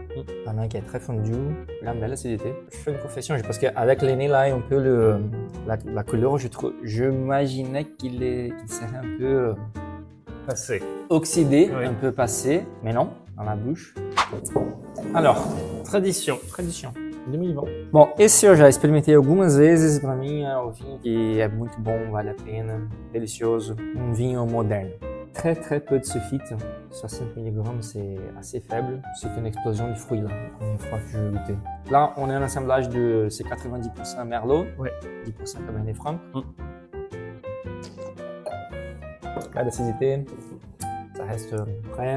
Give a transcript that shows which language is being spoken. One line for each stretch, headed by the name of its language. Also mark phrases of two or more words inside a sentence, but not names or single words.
French: Pendant qu'il est très fondu, là, belle acidité. Je fais une confession, parce qu'avec le nez là, un peu la couleur, je m'imaginais qu'il serait un peu Passé. oxydé, Oui. un peu passé, mais non, dans la bouche. Alors, Tradition. 2020.
Portuguese: Bom, esse eu já experimentei algumas vezes. Para mim é um vinho que é muito bom, vale a pena, delicioso. Um vinho moderne.
French: Très très peu de sulfite, 60 mg c'est assez faible. C'est une explosion de fruits là, la première fois que je goûtais. Là, on est un assemblage de c'est 90% Merlot, Ouais. 10% Cabernet Franc. Pas d'acidité, ça reste frais.